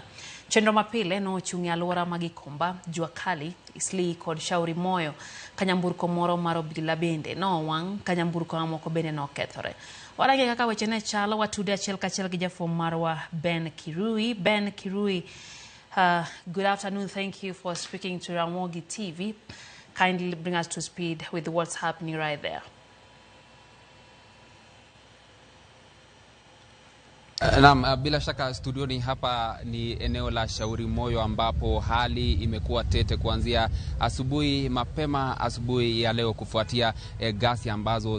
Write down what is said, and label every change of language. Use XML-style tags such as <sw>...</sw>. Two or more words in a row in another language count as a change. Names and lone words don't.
<luo>Chenro mapile no chungi alwora magikomba Jua Kali, Eastleigh kod Shauri Moyo kanyamburko moro mar obila bende no wang kanyamburko mamoko bende no kethore. Warange kaka weche ne chalo watude achiel kachiel gi jafwambo marwa Ben Kirui.</luo> <en>Ben Kirui, good afternoon. Thank you for speaking to Ramogi TV. Kindly bring us to speed with what's happening right there.</en> <sw>Naam, bila shaka studioni hapa ni eneo la Shauri Moyo ambapo hali imekuwa tete kuanzia mapema asubuhi ya leo kufuatia ghasia ambazo</sw>